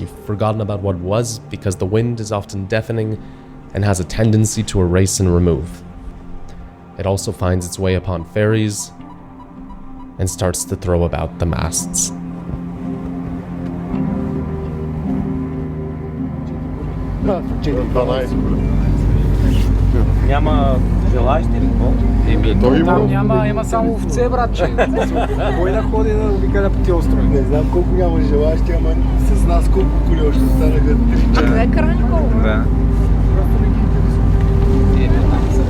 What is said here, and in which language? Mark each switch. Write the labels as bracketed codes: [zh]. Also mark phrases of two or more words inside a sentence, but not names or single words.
[en] You've forgotten about what was because the wind is often deafening and has a tendency to erase and remove. It also finds its way upon ferries and starts to throw about the masts. [bg] Няма желащи ли? Той има. Там има само овце, братче. Кой да ходи да обикаля по тия острови? Не знам колко няма желащи, ама с нас колко коли още останаха 3 часа. Е крайно. Да. Просто не ги интересува.